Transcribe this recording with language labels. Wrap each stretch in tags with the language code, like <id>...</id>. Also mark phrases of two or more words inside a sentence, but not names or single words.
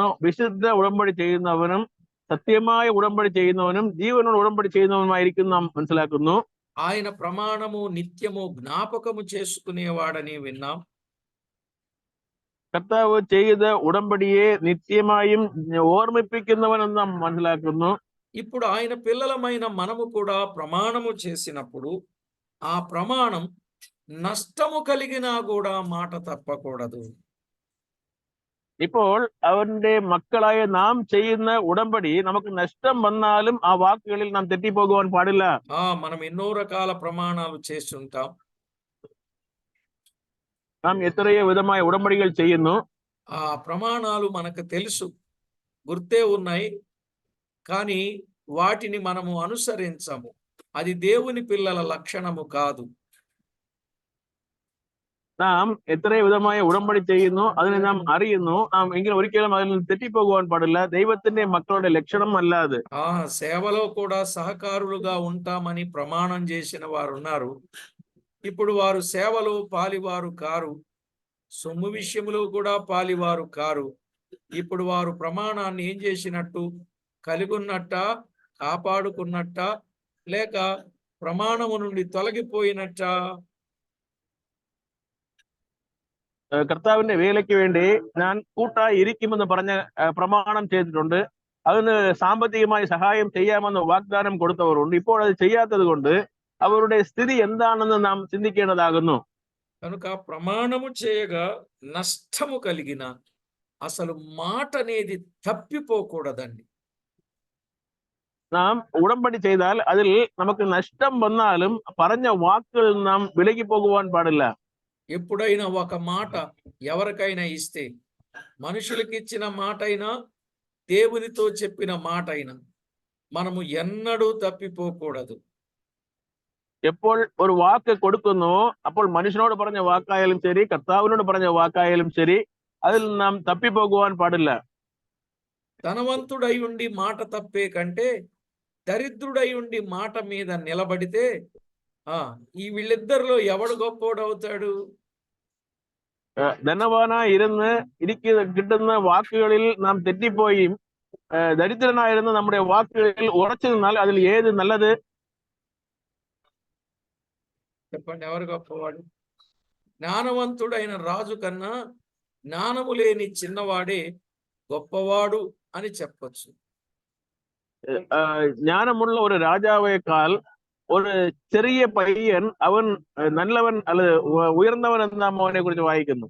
<ml>വിശുദ്ധ ഉടമ്പടി ചെയ്യുന്നവനും സത്യമായ ഉടമ്പടി ചെയ്യുന്നവനും ജീവനോട് ഉടമ്പടി ചെയ്യുന്നവനുമായിരിക്കും നാം മനസ്സിലാക്കുന്നു.</ml> <te>ఆయన ప్రమాణము నిత్యము జ్ఞాపకము చేసుకునేవాడని విన్నాం.</te> <ml>കർത്താവ് ചെയ്ത ഉടമ്പടിയെ నిత్యമായും ഓർമ്മിപ്പിക്കുന്നവനെന്ന് നാം മനസ്സിലാക്കുന്നു.</ml> <te>ఇప్పుడు ఆయన పిల్లలమైన మనము కూడా ప్రమాణము చేసినప్పుడు ఆ ప్రమాణం నష్టము కలిగినా కూడా మాట తప్పకూడదు.</te> <ml>ഇപ്പോൾ അവന്റെ മക്കളായ നാം ചെയ്യുന്ന ഉടമ്പടി നമുക്ക് നഷ്ടം വന്നാലും ആ വാക്കുകളിൽ നാം തെറ്റിപ്പോകുവാൻ പാടില്ല.</ml> <te>మనం ఎన్నో రకాల ప్రమాణాలు చేస్తుంటాం.</te> <ml>നാം എത്രയോ വിധമായ ഉടമ്പടികൾ ചെയ്യുന്നു.</ml> <te>ఆ ప్రమాణాలు మనకు తెలుసు, గుర్తే ఉన్నాయి, కానీ వాటిని మనము అనుసరించము. అది దేవుని పిల్లల లక్షణము కాదు.</te> <ml>നാം എത്രയോ വിധമായ ഉടമ്പടി ചെയ്യുന്നു, അതിനെ നാം അറിയുന്നു, നാം എങ്കിലും ഒരിക്കലും അതിൽ നിന്ന് തെറ്റിപ്പോകുവാൻ പാടില്ല. ദൈവത്തിന്റെ മക്കളുടെ ലക്ഷണം അല്ല അത്.</ml> <te>సేవలో కూడా సహకారులుగా ఉంటామని ప్రమాణం చేసిన వారు ఉన్నారు. ఇప్పుడు వారు సేవలో పాలివారు కారు, సొమ్ము విషయంలో కూడా పాలివారు కారు. ఇప్పుడు వారు ప్రమాణాన్ని ఏం చేసినట్టు? కలిగున్నట్ట, కాపాడుకున్నట్ట, లేక ప్రమాణము నుండి తొలగిపోయినట్ట?</te> <ml>കർത്താവിന്റെ വേലയ്ക്ക് വേണ്ടി ഞാൻ കൂട്ടായി ഇരിക്കുമെന്ന് പറഞ്ഞ പ്രമാണം ചെയ്തിട്ടുണ്ട്. അതിന് സാമ്പത്തികമായി സഹായം ചെയ്യാമെന്ന് വാഗ്ദാനം കൊടുത്തവരുണ്ട്. ഇപ്പോൾ അത് ചെയ്യാത്തത് കൊണ്ട് അവരുടെ സ്ഥിതി എന്താണെന്ന് നാം ചിന്തിക്കേണ്ടതാകുന്നു.</ml> <te>కనుక ప్రమాణము చేయగా నష్టము కలిగిన అసలు మాట అనేది తప్పిపోకూడదండి.</te> <ml>നാം ഉടമ്പടി ചെയ്താൽ അതിൽ നമുക്ക് നഷ്ടം വന്നാലും പറഞ്ഞ വാക്കുകളിൽ നാം വിലകി പോകുവാൻ പാടില്ല.</ml> <te>ఎప్పుడైనా ఒక మాట ఎవరికైనా ఇస్తే, మనుషులకి ఇచ్చిన మాట అయినా దేవునితో చెప్పిన మాట అయినా మనము ఎన్నడూ తప్పిపోకూడదు.</te> <ml>എപ്പോൾ ഒരു വാക്ക് കൊടുക്കുന്നു, അപ്പോൾ മനുഷ്യനോട് പറഞ്ഞ വാക്കായാലും ശരി, കർത്താവിനോട് പറഞ്ഞ വാക്കായാലും ശരി, അതിൽ നാം തപ്പിപ്പോകുവാൻ പാടില്ല.</ml> <te>ధనవంతుడై ఉండి మాట తప్పే కంటే దరిద్రుడై ఉండి మాట మీద నిలబడితే ఈ వీళ్ళిద్దరిలో ఎవడు గొప్పోడవుతాడు?</te> <ml>ധനവാനായി ഇരുന്ന് കിട്ടുന്ന വാക്കുകളിൽ നാം തെറ്റിപ്പോയി ദരിദ്രനായിരുന്ന നമ്മുടെ വാക്കുകളിൽ ഉറച്ചു നിന്നാൽ അതിൽ ഏത് നല്ലത്?</ml> <te>చెప్పండి, ఎవరు గొప్పవాడు? జ్ఞానవంతుడైన రాజు కన్నా జ్ఞానము లేని చిన్నవాడే గొప్పవాడు అని చెప్పొచ్చు.</te> <ml>ജ്ഞാനമുള്ള ഒരു രാജാവൈക്കാൽ ഒരു ചെറിയ പയ്യൻ അവൻ നല്ലവൻ അല്ല ഉയർന്നവൻ എന്ന് നാം അവനെ കുറിച്ച് വായിക്കുന്നു.</ml>